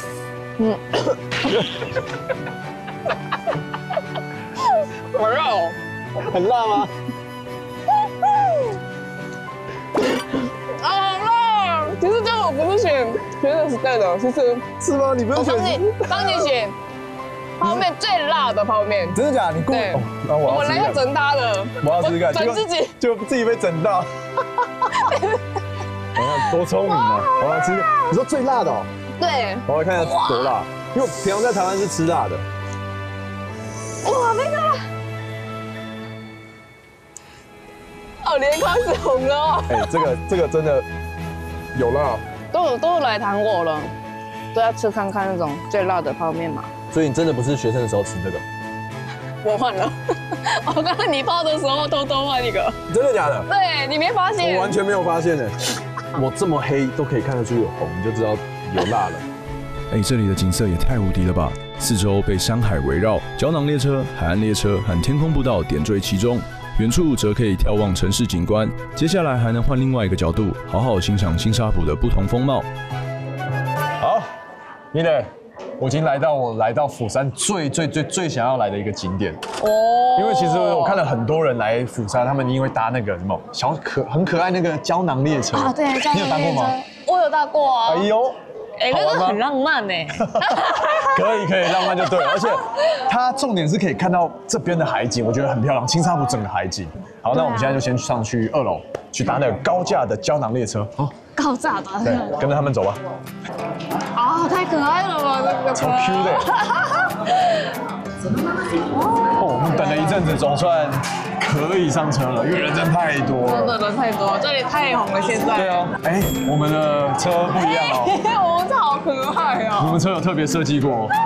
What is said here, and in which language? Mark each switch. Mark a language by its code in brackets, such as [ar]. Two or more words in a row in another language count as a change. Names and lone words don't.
[zh] 好辣哦！很辣嗎？好辣！其實這個我不是選學生時代的，是嗎？你不用選，幫你選。泡麵最辣的泡麵，真的假的？你对，我们来要整他的，我要試試看，整自己，就自己被整到。你看多聰明啊！我要吃，你說最辣的哦？对，我来看一下多辣，因為我平常在台灣是吃辣的。哇，那個，哦，臉開始紅了。哎，這個真的有辣，都來韓國了，都要吃看看那種最辣的泡麵嘛。所以你真的不是學生的時候吃這個？我換了，我剛剛你泡的時候偷偷換一個。真的假的？對，你沒發現？我完全沒有發現呢。我這麼黑都可以看得出有紅，你就知道有辣了。哎，這裡的景色也太無敵了吧！四周被山海圍繞，膠囊列車、海岸列車和天空步道點綴其中，遠處則可以眺望城市景觀。接下來還能換另外一個角度，好好欣賞青沙埔的不同風貌。好，你嘞？我已經來到釜山最想要來的一個景點哦。因為其實我看了很多人來釜山，他們因為搭那個什麼很可愛那個膠囊列車啊，对，你有搭過嗎？我有搭過啊。哎呦，那個很浪漫哎。可以，浪漫就對了。而且它重點是可以看到這邊的海景，我覺得很漂亮，青沙埔整個海景。好，那我們現在就先上去2樓，去搭那個高架的膠囊列車。高炸的，对，跟着他們走吧。啊，太可愛了吧，這個車。超 Q 的。我們等了一陣子，總算可以上車了，因為人真太多了。真的人太多，這裡太紅了，現在。對啊，哎，我們的車不一樣哦。我們車好可愛哦。我們車有特別設計過。